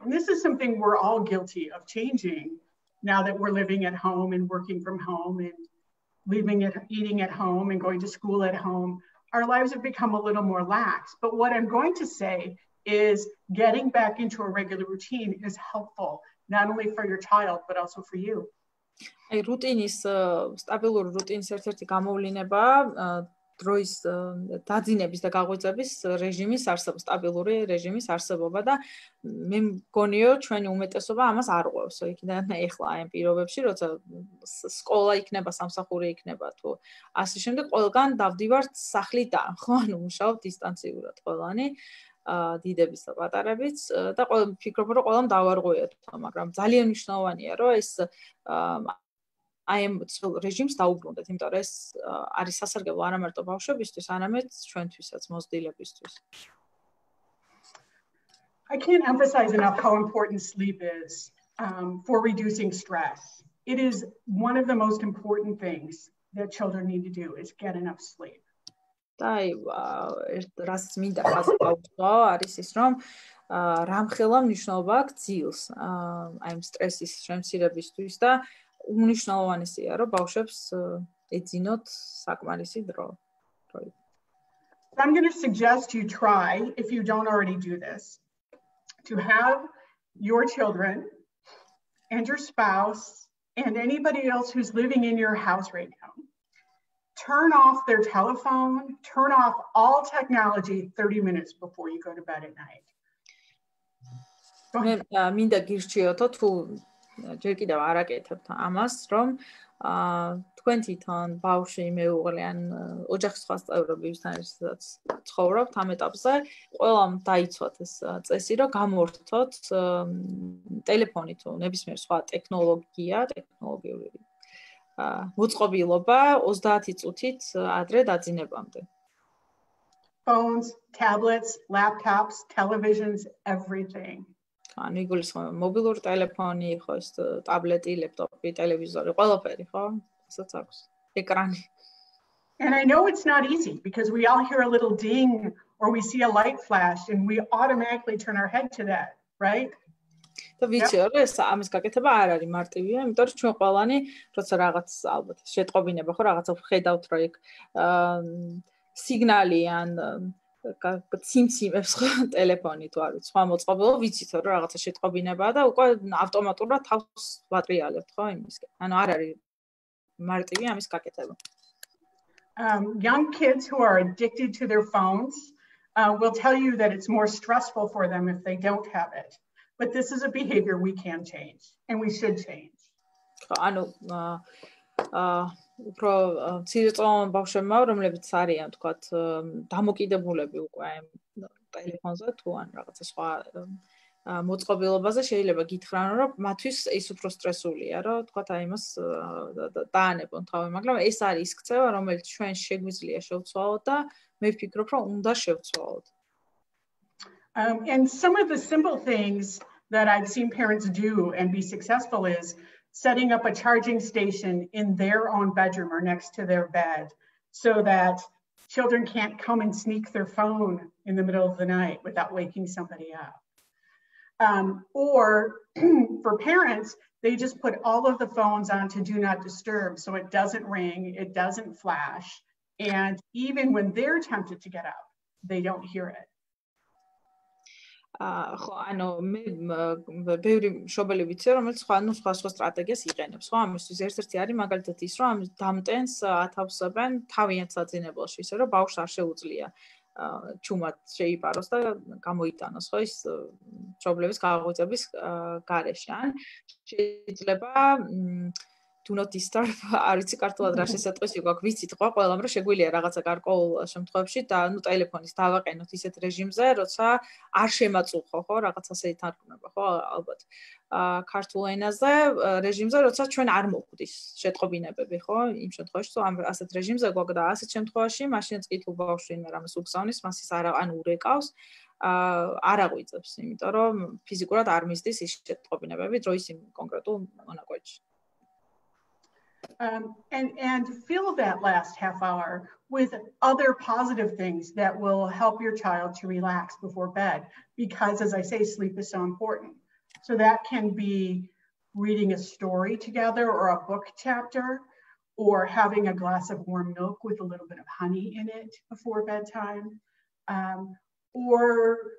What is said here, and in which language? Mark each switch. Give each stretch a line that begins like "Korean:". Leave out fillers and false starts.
English: And this is something we're all guilty of changing now that we're living at home and working from home and eating at home and going to school at home. Our lives have become a little more lax. But what I'm going to say is getting back into a regular routine is helpful, not only for your child, but also for you.
Georgian: აი რუტინის სტაბილური რუტინის ერთ-ერთი გამოვლინება დროის დაძინების და გაღვიძების რეჟიმის არსებობა, სტაბილური რეჟიმის არსებობა და მე მგონიო ჩვენი უმეტესობა ამას არ ყვევს. იქიდან ეხლა აი ამ პირობებში, როცა სკოლა იქნება, სამსახური იქნება თუ ასე შემდეგ, ყველგან დავდივართ სახლიდან, ხო? ანუ მუშაობ დისტანციურად ყველანი. დიდების და პატარებიც და ფიქრობ რომ ყველამ დავარღვიოთ, მაგრამ ძალიან მნიშვნელოვანია რომ ეს აი ამ რეჟიმს დაუბრუნდეთ, იმიტომ რომ ეს არის სასარგებლო არა მარტო ბავშვებისთვის, არამედ ჩვენთვისაც, მოზრდილებისთვის.
English: I can't emphasize enough how important sleep is for reducing stress. It is one of the most important things that children need to do is get enough sleep.
Georgian: და აი რაც მინდა ხაზი გავუწყო არის ის რომ რამხელა მნიშვნელობა აქვს ძილს აი ამ სტრესის შემცირებისთვის და უნიშნავანესია რომ ბავშვებს ეძინოთ საკმარისი დრო.
English: I'm going to suggest you try, if you don't already do this, to have your children and your spouse and anybody else who's living in your house right now turn off their telephone, turn off all technology 30 minutes before you go to bed at night.
Georgian: მინდა გირჩიოთო თუ ჯერ კიდევ არ აკეთებთ ამას, რომ თქვენ თვითონ ბავშვი მეუღლე ან ოჯახის სხვა წევრებთან ერთად ცხოვრობთ ამ ეტაპზე, ყველამ დაიცვათ ეს წესი, რომ გამორთოთ ტელეფონი თუ ნებისმიერ სხვა ტექნოლოგიური მოწყობილობა 30 წუთით ადრე დაძინებამდე.
English: Phones, tablets, laptops, televisions, everything.
Georgian: ანუ იგულისხმება მობილური ტელეფონი, ხო ეს ტაბლეტი, ლეპტოპი, ტელევიზორი, ყველაფერი, ხო? ასაც აქვს. ეკრანი.
English: And I know it's not easy because we all hear a little ding or we see a light flash and we automatically turn our head to that, right?
Georgian: და ვიცი რომ ეს ამის გაკეთება არ არის მარტივია, იმიტომ რომ ჩვენ ყველანი როცა რაღაც ალბათ შეტყობინება ხო რაღაცა ვხედავთ რომ იქ სიგნალი ან ციმციმებს ხო ტელეფონი თუ არის სხვა მოწყობილობა ვიცით რომ რაღაცა შეტყობინებაა და უკვე ავტომატურად თავს ვატრიალებთ ხო იმისკენ. ანუ არ არის მარტივი ამის გაკეთება.
English: Young kids who are addicted to their phones will tell you that it's more stressful for them if they don't have it. But this is a behavior we can change and we should change.
Georgian: ანუ უფრო ცირწლოვან ბავშვებმა რომლებიც არიან თქვათ დამოკიდებულები უკვე ტელეფონზე თუ ან რაღაცა სხვა მოწყობილობაზე შეიძლება გითხრან რომ მათთვის ის უფრო სტრესულია რომ თქვათ აი იმას დაანებონ თავი, მაგრამ ეს არის ის ქცევა რომელიც ჩვენ შეგვიძლია შევცვალოთ და მე ვფიქრობ რომ უნდა შევცვალოთ.
English: And some of the simple things that I've seen parents do and be successful is setting up a charging station in their own bedroom or next to their bed so that children can't come and sneak their phone in the middle of the night without waking somebody up. Or for parents, they just put all of the phones onto do not disturb so it doesn't ring, it doesn't flash, and even when they're tempted to get up, they don't hear it.
Georgian: ხო, ანუ მე ბევრი მშობელი ვიცი, რომელიც სხვა სტრატეგიას იყენებს. ხო, ამისთვის ერთ-ერთი არის მაგალითად ის, რომ ამ დამტენს ათავსებენ თავიანთ საძინებელში, ისე რომ ბავშვს არ შეუძლია ჩუმად შეიპაროს და გამოიტანოს, ხო, ის მშობლების გაღვიძების გარეშე. ან შეიძლება
English: do not disturb
Georgian: არ ვიცი კარტულად რა შესაძლოა გვაქვს ვიცით ხო ყველამ რომ შეგვიძლია რაღაცა გარკვეულ შემთხვევებში და ნუ ტელეფონის დავაყენოთ ისეთ რეჟიმზე როცა არ შემაწუხო ხო რაღაც ასე ითარგმნება ხო ალბათ ქართულ ენაზე რეჟიმზე როცა ჩვენ არ მოგვდის შეტყობინებები ხო იმ შემთხვევაში თუ ამ ასეთ რეჟიმზე გვაქვს და ასეთ შემთხვევაში მაშინაც კი თუ ბავშვი რამეს უგზავნის მას ის ან ურეკავს არ აღვიძებს იმიტომ რომ ფიზიკურად არ მისდის ის შეტყობინებები დროის იმ კონკრეტულ მონაკვეთში
English: And fill that last half hour with other positive things that will help your child to relax before bed because, as I say, sleep is so important. So that can be reading a story together or a book chapter or having a glass of warm milk with a little bit of honey in it before bedtime or